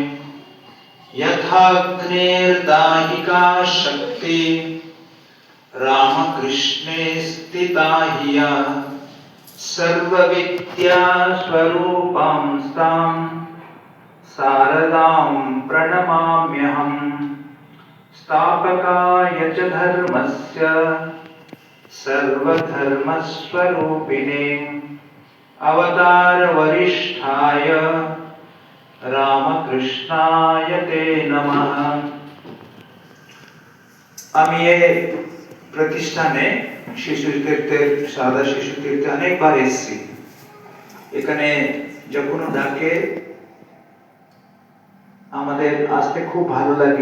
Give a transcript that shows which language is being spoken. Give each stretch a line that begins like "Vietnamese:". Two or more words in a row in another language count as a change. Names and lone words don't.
Sanskrit: यथाग्निर्दाहिका शक्ति रामकृष्णे स्थिता हिया सर्वविद्या स्वरूपां स्तां शारदां प्रणमाम्यहम् स्थापकाय च धर्मस्य सर्वधर्मस्वरूपिणे अवतारवरिष्ठाय रामकृष्णाय ते नमः।
Bangla: আমি এই প্রতিষ্ঠানে শিশু তীর্থের সাদা শিশু তীর্থে অনেকবার এসেছি। এখানে যখন ডাকে আমাদের আসতে খুব ভালো লাগে।